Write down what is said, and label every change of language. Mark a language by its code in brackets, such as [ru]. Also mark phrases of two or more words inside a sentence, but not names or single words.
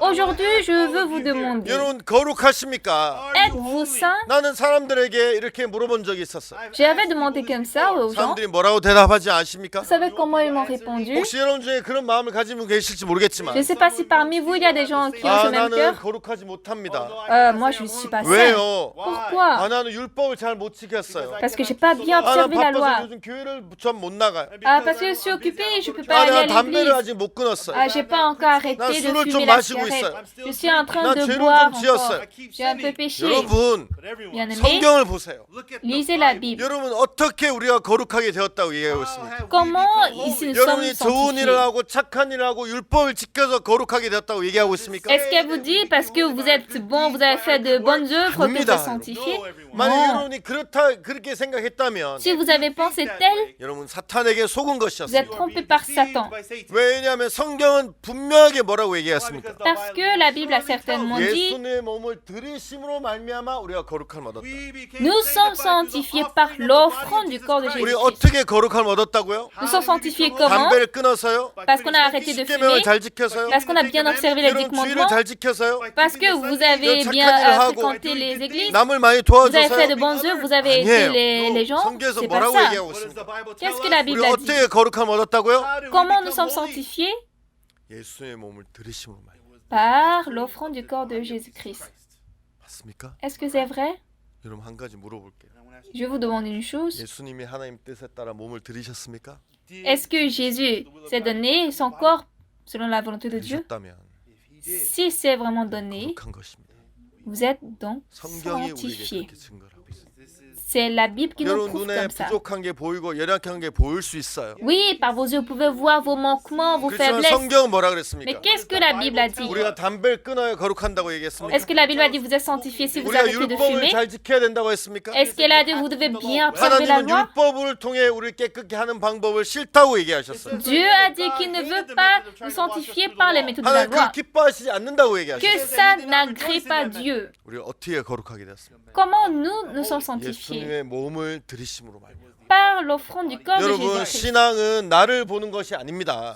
[fr] Aujourd'hui, je veux vous demander, [ko] 여러분 거룩하십니까? [fr] êtes-vous saints? [ko] 나는 사람들에게 이렇게 물어본 적이 있었어요. [fr] J'avais demandé comme ça aux gens. [ko] 사람들이 뭐라고 대답하지 않습니까? [fr] Vous savez comment ils m'ont répondu? [ko] 혹시 여러분 중에 그런 마음을 가지고 계실지 모르겠지만 [fr] Je ne sais pas si parmi vous, il y a des gens qui ont ce même [ko] 나는 [fr] cœur. [ko] 거룩하지 못합니다. [fr] Moi, je ne suis pas saint. [ko] 왜요? [fr] Pourquoi? [ko] 나는 율법을 잘 못 지켰어요. [fr] Parce que j'ai pas bien [ko] 나 [fr] observé la [ko] 바빠서 [fr] loi. [ko] 요즘 교회를 전 못 나가요. [fr] Parce que je suis occupée, je peux pas aller [ko] 나 [fr] à [ko] 담배를 [fr] l'église. [ko] 아직 못 끊었어요. [fr] J'ai pas encore arrêté [ko] 난 [fr] de [ko] 술을 좀 [fr] fumer la [ko] 마시고 [fr] cigarette. [ko] 있어요. [fr] Je suis en train [ko] 난 [fr] de [ko] 죄를 [fr] boire [ko] 좀 지었어요. [fr] encore. J'ai un peu péché. [ko] 여러분 [fr] Bien-aimé, [ko] 성경을 보세요. [fr] lisez la Bible. [ko] 여러분 어떻게 우리가 거룩하게 되었다고 얘기하고 있습니까? [fr] Comment ici nous sommes [ko] 여러분이 좋은 일을 [fr] sanctifiés? [ko] 하고 착한 일을 하고 율법을 지켜서 거룩하게 되었다고 얘기하고 있습니까? [fr] Est-ce qu'elle vous dit parce que vous êtes bon, vous avez fait de bonnes œuvres que vous êtes sanctifiés? [ko] 만약 [fr] Non. [ko] 여러분이 그렇게 생각했다면 [fr] Si vous avez pensé tel, [ko] 여러분 사탄에게 속은 [fr] vous êtes [ko] 것이었습니다. [fr] trompé par Satan. [ko] 왜냐하면 성경은 분명하게 뭐라고 얘기했습니까? [fr] Parce que la Bible a certainement dit, [ko] 예수님의 몸을 들이심으로 말미암아 우리가 거룩함을 얻었다. [fr] nous sommes sanctifiés par l'offrande du corps de [ko] 우리 [fr] Jésus-Christ. [ko] 어떻게 거룩함을 얻었다고요? [fr] Nous sommes sanctifiés comment? [ko] 담배를 끊어서요? [fr] Parce qu'on a arrêté de [ko] 십계명을 [fr] fumer, [ko] 잘 지켜서요? [fr] parce qu'on a bien observé les [ko] 여러분 주의를 [fr] commandements, [ko] 잘 지켜서요? [fr] parce que vous avez bien fréquenté les églises, [ko] 남을 많이 [fr] vous avez fait de [ko] 도와줘서요? [fr] bonnes œuvres, vous avez aidé les gens. [ko] 성경에서 [fr] C'est pas [ko] 뭐라고 [fr] ça. [ko] 얘기하고 있습니까? [fr] Qu'est-ce que la Bible [ko] 우리 [fr] a dit? [ko] 어떻게 거룩함을 얻었다고요? [fr] Comment nous sommes sanctifiés? [ko] 예수의 몸을 들이심으로 말미암아. [fr] Par l'offrande du corps de Jésus-Christ. [ko] 맞습니까? [fr] Est-ce que c'est vrai? [ko] 여러분 한 가지 물어볼게요. [fr] Je vous demande une chose. [ko] 예수님이 하나님 뜻에 따라 몸을 들이셨습니까? [fr] Est-ce que Jésus s'est donné son corps selon la volonté de Dieu? [ko] 들이셨다면 [fr] Si c'est vraiment donné, [ko] 거룩한 것입니다. [fr] vous êtes donc [ko] 성경이 우리에게 [fr] sanctifiés. [ko] 그렇게 증거를 하고 있어요. [fr] C'est la Bible qui nous [ko] 여러분 [fr] prouve [ko] 눈에 [fr] comme ça. [ko] 부족한 게 보이고 연약한 게 보일 수 있어요. [fr] Oui, par vos yeux, vous pouvez voir vos manquements, vos [ko] 그렇지만 [fr] faiblesses. [ko] 성경은 뭐라 [fr] Mais [ko] 그랬습니까? [fr] qu'est-ce que la Bible a dit? [ko] 우리가 담배를 끊어야 거룩한다고 얘기했습니까? [fr] Est-ce que la Bible a dit vous êtes sanctifiés si vous [ko] 우리가 [fr] arrêtez de [ko] 율법을 [fr] fumer? [ko] 잘 지켜야 된다고 했습니까? [fr] Est-ce qu'elle a dit vous devez bien observer la [ko] 하나님은 [fr] loi? [ko] 율법을 통해 우리를 깨끗게 하는 방법을 싫다고 얘기하셨어요. [fr] Dieu a dit qu'il ne veut pas nous sanctifier par les méthodes de la [ko] 하나님 [fr] loi. [ko] 그 기뻐하시지 않는다고 [fr] Que [ko] 얘기하셨어요. [fr] ça n'agrée pas Dieu. [ko] 우리가 어떻게 거룩하게 되었습니까? [fr] Comment nous sommes sanctifiés? [ko] 예수님의 몸을 들이심으로 말미암아. [fr] Par par l'offrande du corps de [ko] 여러분, [fr] Jésus-Christ. [ko] 신앙은 나를 보는 것이 아닙니다.